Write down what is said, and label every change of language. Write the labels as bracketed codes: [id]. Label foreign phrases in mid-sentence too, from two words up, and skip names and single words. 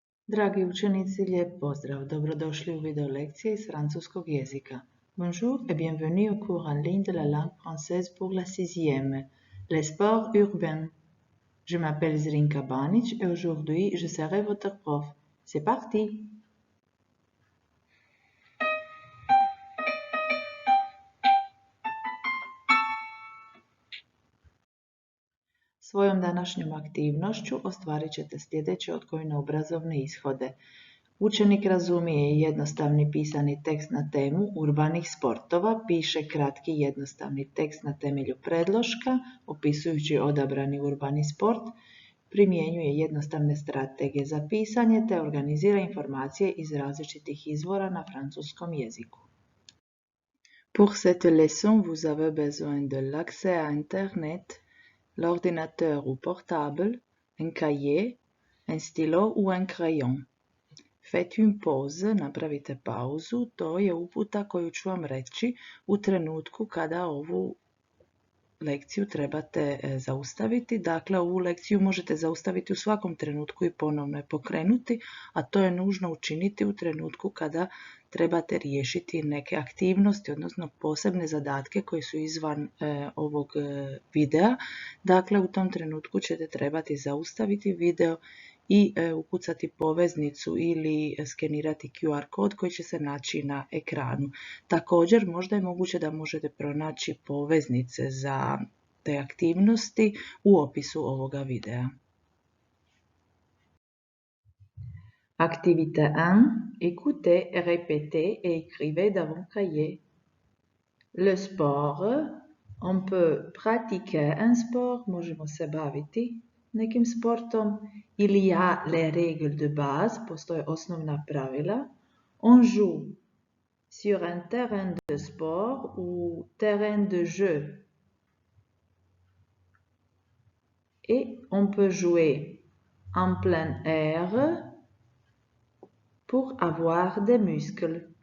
[hr] Dragi učenici, lijep pozdrav. Dobrodošli u video lekcije iz francuskog jezika. [fr] Bonjour et bienvenue au cours en ligne de la langue française pour la 6e, les sports urbains. Je m'appelle Zrinka Banic et aujourd'hui je serai votre prof. C'est parti! [hr] Svojom današnjom aktivnošću ostvarit ćete sljedeće odgojno-obrazovne ishode. Učenik razumije jednostavni pisani tekst na temu urbanih sportova, piše kratki jednostavni tekst na temelju predloška, opisujući odabrani urbani sport, primjenjuje jednostavne strategije za pisanje te organizira informacije iz različitih izvora na francuskom jeziku. [fr] Pour cette leçon, vous avez besoin de l'accès à Internet, l'ordinateur ou portable, un cahier, un stylo ou un crayon. Faites une pause, [hr] napravite pauzu, to je uputa koju ću vam reći u trenutku kada ovu lekciju trebate zaustaviti. Dakle, ovu lekciju možete zaustaviti u svakom trenutku i ponovno je pokrenuti, a to je nužno učiniti u trenutku kada trebate riješiti neke aktivnosti, odnosno posebne zadatke koji su izvan ovog videa. Dakle, u tom trenutku ćete trebati zaustaviti video i ukucati poveznicu ili skenirati QR kod koji će se naći na ekranu. Također, možda je moguće da možete pronaći poveznice za te aktivnosti u opisu ovoga videa. [fr] Activité 1. Écoutez, répétez et écrivez dans vos cahiers. Le sport. On peut pratiquer un sport, [hr] možemo se baviti nekim sportom. [fr] Il y a les règles de base, [hr] postoje osnovna pravila. [fr] On joue sur un terrain de sport ou terrain de jeu. Et on peut jouer en plein air pour avoir des muscles.